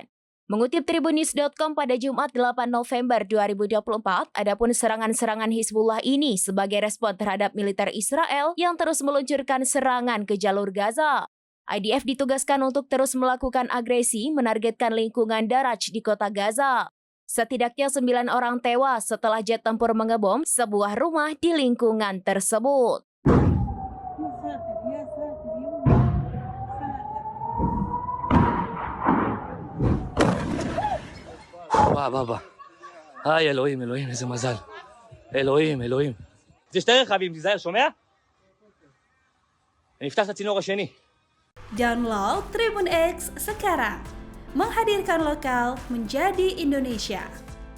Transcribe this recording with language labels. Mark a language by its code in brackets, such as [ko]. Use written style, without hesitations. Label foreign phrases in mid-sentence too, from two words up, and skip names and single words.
[id] Mengutip Tribunnews.com pada Jumat 8 November 2024, adapun serangan-serangan Hizbullah ini sebagai respon terhadap militer Israel yang terus meluncurkan serangan ke jalur Gaza. IDF ditugaskan untuk terus melakukan agresi menargetkan lingkungan Daraj di kota Gaza. Setidaknya 9 orang tewas setelah jet tempur mengebom sebuah rumah di lingkungan tersebut. [he] בא. היי, אלוהים, איזה מזל. אלוהים. זה שתי רכבים, תיזהר, שומע? נפתח את הצינור השני. [id] Download Tribun X sekarang. Menghadirkan lokal menjadi Indonesia.